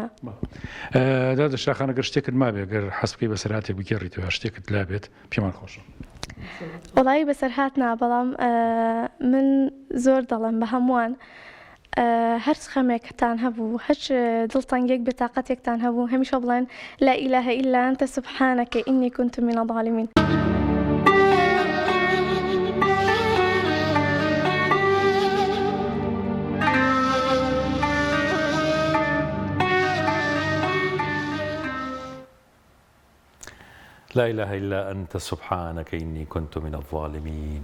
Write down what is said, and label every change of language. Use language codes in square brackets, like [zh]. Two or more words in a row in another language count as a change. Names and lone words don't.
[ckb] دادەشاخانە گەر شتێکت مابێ گەر حەز بکەی بەسەرهاتێک بگەڕیتەوە شتێکت لابێت پێمان خۆشە وڵایی بەسەرهات نا بەڵام من زۆر دەڵم بە هەمووان هەر خەمێکتان هەبوو هەچ دڵتانگێک بێتاقەتێکتان هەبوو هەمیشە بڵێن [ar] لا إله إلا أنت سبحانك إني كنت من الظالمين لا إله إلا أنت سبحانك إني كنت من الظالمين